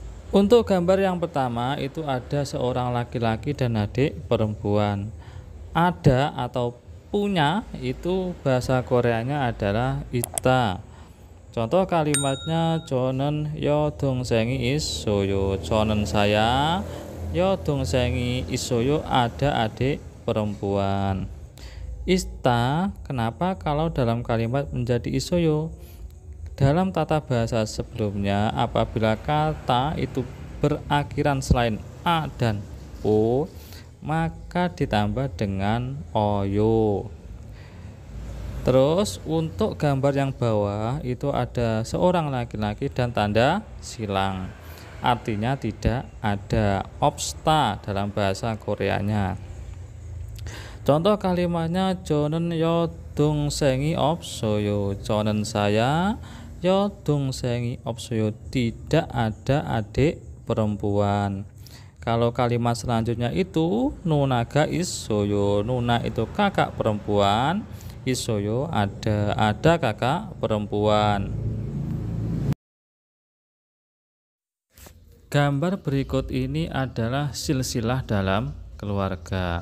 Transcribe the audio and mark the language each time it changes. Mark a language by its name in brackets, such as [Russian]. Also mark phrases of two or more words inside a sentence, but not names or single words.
[Indonesian] Untuk gambar yang pertama itu ada seorang laki-laki dan adik perempuan. Ada atau punya itu bahasa Koreanya adalah ita. Contoh kalimatnya [Korean] 저는 여동생이 있어요. 저는 saya 여동생이 있어요. [Indonesian] Ada adik perempuan. Ista, kenapa kalau dalam kalimat menjadi isoyo? Dalam tata bahasa sebelumnya, apabila kata itu berakhiran selain a dan o, maka ditambah dengan oyo. Terus untuk gambar yang bawah itu ada seorang laki-laki dan tanda silang. Artinya tidak ada obsta dalam bahasa Koreanya. Contoh kalimatnya [Korean] 저는 여동생이 없어요. 저는 saya 여동생이 없어요. [Indonesian] Tidak ada adik perempuan. Kalau kalimat selanjutnya itu [Korean] 누나가 있어요. [Indonesian] Nuna itu kakak perempuan. Isoyo ada kakak perempuan. Gambar berikut ini adalah silsilah dalam keluarga.